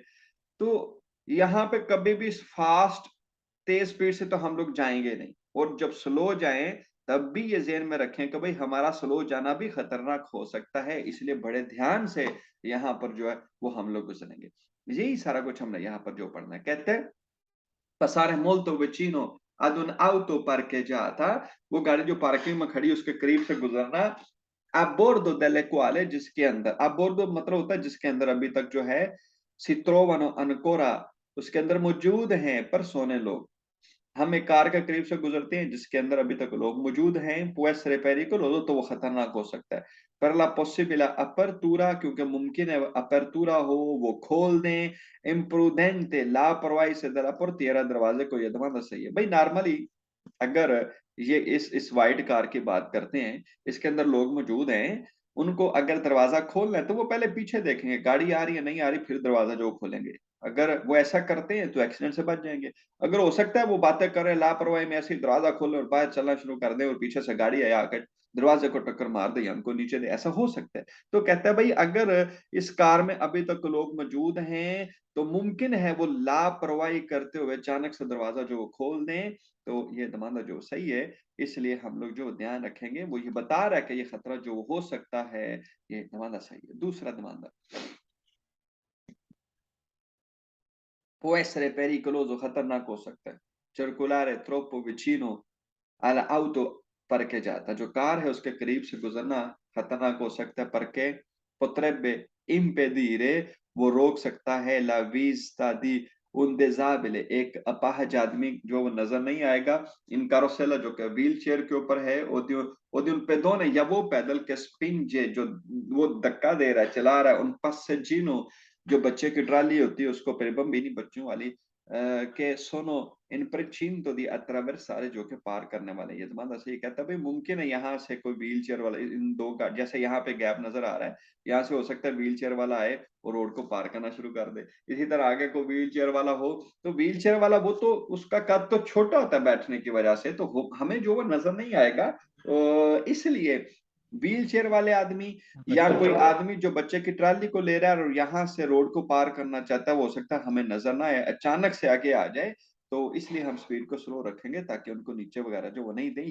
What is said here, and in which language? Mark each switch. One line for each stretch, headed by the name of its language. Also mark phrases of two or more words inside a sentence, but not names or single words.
Hindi: तो यहाँ पे कभी भी फास्ट तेज स्पीड से तो हम लोग जाएंगे नहीं, और जब स्लो जाएं तब भी ये ज़हन में रखें कि भाई हमारा स्लो जाना भी खतरनाक हो सकता है, इसलिए बड़े ध्यान से यहाँ पर जो है वो हम लोग गुजरेंगे। यही सारा कुछ हमने यहाँ पर जो पढ़ना है। कहते हैं
Italian: passare molto vicino ad un auto parcheggiata,
Hindi: वो गाड़ी जो पार्किंग में खड़ी उसके करीब से गुजरना,
Italian: a bordo delle quale
Hindi: जिसके अंदर,
Italian: a bordo
Hindi: मतलब होता है जिसके अंदर अभी तक जो है
Italian: si trovano ancora,
Hindi: उसके अंदर मौजूद हैं persone लोग। हम एक कार के करीब से गुजरते हैं जिसके अंदर अभी तक लोग मौजूद हैं,
Italian: può essere pericoloso,
Hindi: तो वो खतरनाक हो सकता है।
Italian: per la possibile apertura,
Hindi: क्योंकि मुमकिन है अपर्तूरा हो, वो खोल दें, imprudente, लापरवाही से
Italian: della portiera,
Hindi: दरवाजे को ये दबाना सही है। भाई नॉर्मली अगर ये इस वाइट कार की बात करते हैं, इसके अंदर लोग मौजूद हैं, उनको अगर दरवाजा खोलना है तो वो पहले पीछे देखेंगे गाड़ी आ रही है नहीं आ रही, फिर दरवाजा जो खोलेंगे। अगर वो ऐसा करते हैं तो एक्सीडेंट से बच जाएंगे। अगर हो सकता है वो बातें कर रहे हैं लापरवाही में, ऐसे ही दरवाजा खोले और बाहर चलना शुरू कर दें और पीछे से गाड़ी आया आकर दरवाजे को टक्कर मार दे या उनको नीचे दे, ऐसा हो सकता है। तो कहता है भाई अगर इस कार में अभी तक लोग मौजूद हैं तो मुमकिन है वो लापरवाही करते हुए अचानक से दरवाजा जो खोल दें, तो ये दमांदा जो सही है। इसलिए हम लोग जो ध्यान रखेंगे वो ये बता रहा है कि ये खतरा जो हो सकता है, ये दमांदा सही है। दूसरा दमांदा,
Italian: può essere pericoloso,
Hindi: खतरनाक हो सकता है।
Italian: circolare troppo vicino all'auto parcheggiata,
Hindi: जो कार है उसके करीब से गुजरना खतरनाक हो सकता है,
Italian: perché potrebbe impedire,
Hindi: वो रोक सकता है,
Italian: la vista di un disabile,
Hindi: एक अपाहज आदमी जो वो नजर नहीं आएगा,
Italian: in carrozzella
Hindi: जो कि व्हील चेयर के ऊपर है, ओदी उन पेदोने या वो पैदल के स्पिंजे जो वो धक्का दे रहा है चला रहा है, उन passeggino जो बच्चे की ट्राली होती है उसको,
Italian: per bambini
Hindi: बच्चों वाली,
Italian: che sono in precinto di attraversare,
Hindi: जो कि पार करने वाले। ये तो सही कहता है भाई मुमकिन है यहाँ से कोई व्हील चेयर वाला, इन दो का जैसे यहाँ पे गैप नजर आ रहा है, यहाँ से हो सकता है व्हील चेयर वाला आए और रोड को पार करना शुरू कर दे। इसी तरह आगे को व्हील चेयर वाला हो, तो व्हील चेयर वाला वो तो उसका कद तो छोटा होता है बैठने की वजह से, तो हमें जो वो नजर नहीं आएगा, तो इसलिए व्हील चेयर वाले आदमी या कोई आदमी जो बच्चे की ट्राली को ले रहा है और यहाँ से रोड को पार करना चाहता है, वो हो सकता है हमें नजर ना आए, अचानक से आगे आ जाए, तो इसलिए हम स्पीड को स्लो रखेंगे ताकि उनको नीचे वगैरह जो वो नहीं दें।